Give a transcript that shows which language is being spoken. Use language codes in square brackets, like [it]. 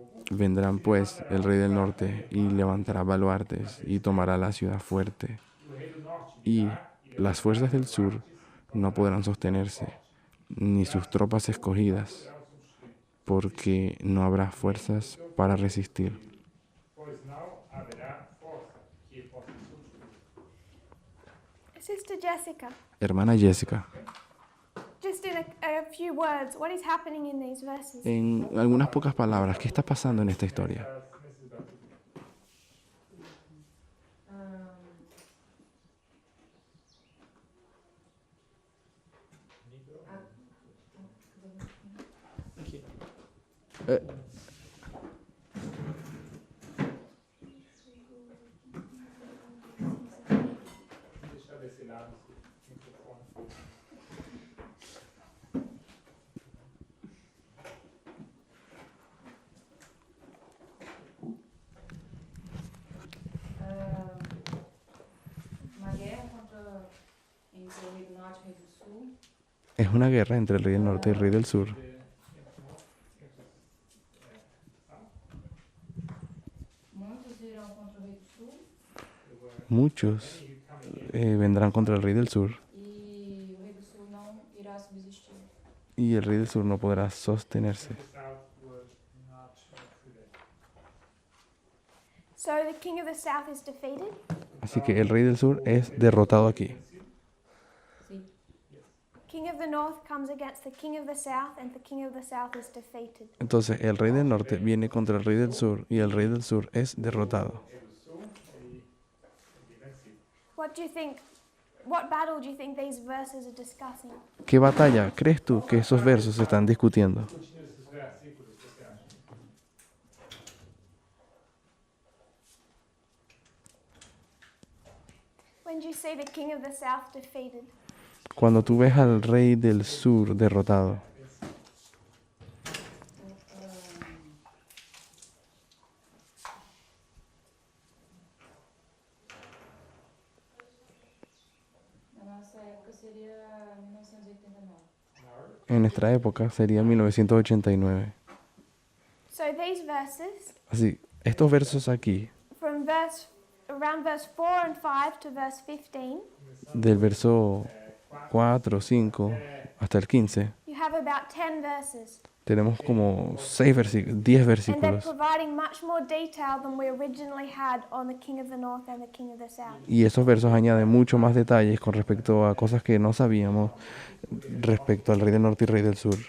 [es] Vendrán pues el rey del norte y levantará baluartes y tomará la ciudad fuerte. Y las fuerzas del sur no podrán sostenerse, ni sus tropas escogidas, porque no habrá fuerzas para resistir. [pt] Pois não haverá força que possa substituir. [en] Sister Jessica, [es] Hermana Jessica, [en] just in a few words, what is happening in these verses? [es] en algunas pocas palabras, ¿qué está pasando en esta historia? [pt] Deixa desse lado o microfone. Uma guerra contra entre o rei do norte e o rei do sul. [es] Es una guerra entre el rey del norte y el rey del sur. [pt] Muitos irão contra o rei do sul [es] Muchos vendrán contra el rey del sur, [pt] e o rei do sul não irá subsistir. [es] y el rey del sur no podrá sostenerse. [en] So the king of the south is defeated. [es] Así que el rey del sur es derrotado aquí. [pt] Sim. [en] King of the north comes against the king of the south, and the king of the south is defeated. [es] Entonces el rey del norte viene contra el rey del sur y el rey del sur es derrotado. [en] What do you think? What battle do you think these verses are discussing? [es] ¿Qué batalla crees tú que esos versos están discutiendo? [pt] Continua esses versículos, o que você acha? [en] When do you see the king of the south defeated? [es] Cuando tú ves al rey del sur derrotado, [pt] Na nossa época seria 1989. [es] en nuestra época sería 1989. [en] So these verses, [es] Así, estos versos aquí, [en] from around verse 4 and 5 to verse 15, [es] del verso 4, 5 hasta el 15, [en] you have about 10 verses. [es] tenemos como 10 [en] And they're [es] versículos. [en] providing much more detail than we originally had on the King of the North and the King of the South. [es] Y esos versos añaden mucho más detalles con respecto a cosas que no sabíamos respecto al rey del norte y rey del sur.